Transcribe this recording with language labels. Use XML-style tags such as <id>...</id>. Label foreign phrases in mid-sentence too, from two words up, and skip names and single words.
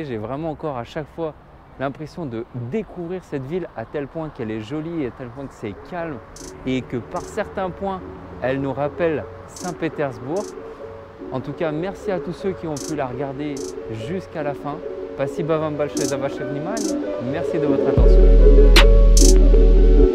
<fr>J'ai vraiment encore à chaque fois l'impression de découvrir cette ville à tel point qu'elle est jolie, à tel point que c'est calme et que par certains points, elle nous rappelle Saint-Pétersbourg. En tout cas, merci à tous ceux qui ont pu la regarder jusqu'à la fin.</fr> <ru>Спасибо вам большое за ваше внимание.</ru> <fr>Merci de votre attention.</fr>